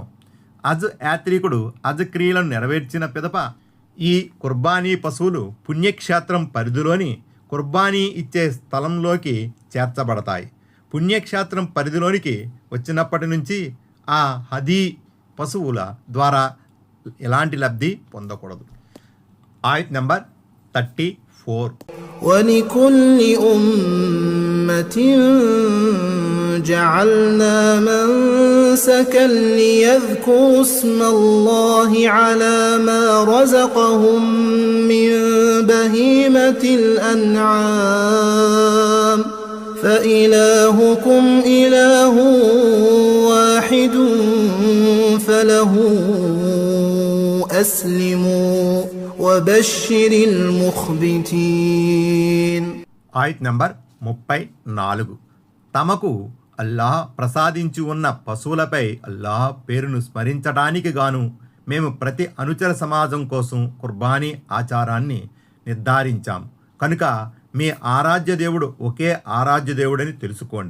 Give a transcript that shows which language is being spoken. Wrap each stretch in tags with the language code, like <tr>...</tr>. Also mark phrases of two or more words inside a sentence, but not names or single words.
<te>హజ్ యాత్రికుడు హజ్ క్రియలను నెరవేర్చిన పిదప ఈ కుర్బానీ పశువులు పుణ్యక్షేత్రం పరిధిలోని కుర్బానీ ఇచ్చే స్థలంలోకి చేర్చబడతాయి. పుణ్యక్షేత్రం పరిధిలోనికి వచ్చినప్పటి నుంచి ఆ హదీ పశువుల ద్వారా ఎలాంటి లబ్ధి పొందకూడదు. ఆయత్ నంబర్ 34.</te> <ar>ولكل أمة جعلنا منسكا ليذكروا اسم الله على ما رزقهم من بهيمة الأنعام فإلهكم إله واحد فله أسلموا وبشر المخبتين.</ar> <te>ఆయత్ నంబర్ 34. తమకు అల్లాహ్ ప్రసాదించి ఉన్న పశువులపై అల్లాహ్ పేరును స్మరించడానికి గాను మేము ప్రతి అనుచర సమాజం కోసం కుర్బానీ ఆచారాన్ని నిర్ధారించాం. కనుక మీ ఆరాధ్య దేవుడు ఒకే ఆరాధ్య దేవుడని తెలుసుకోండి.</te>